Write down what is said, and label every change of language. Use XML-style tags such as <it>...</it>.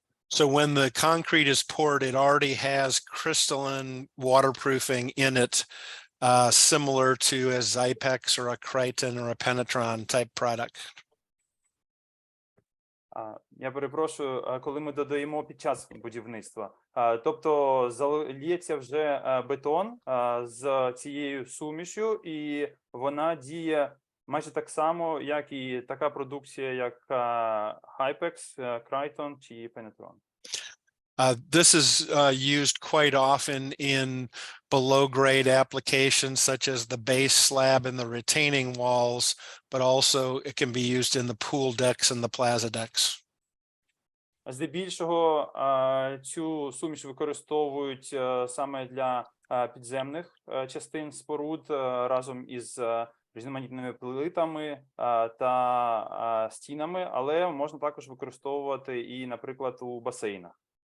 <en>So when the concrete is poured, it already has crystalline waterproofing in it, similar to a Zypex or a Crichton or a Penetron type product.</en> <uk>Я перепрошую, коли ми додаємо під час будівництва. Тобто залється вже бетон з цією сумішю, і вона діє майже так само, як і така продукція, як Hypex, Crichton чи Penetron.</uk> <en>This is used quite often in below-grade applications such as the base slab and the retaining walls, but also it can be used in the pool decks and the plaza decks.</en> <uk>Здебільшого цю суміш використовують саме для підземних частин споруд разом із різноманітними плитами та стінами, але можна також використовувати і, наприклад, у басейнах.</uk>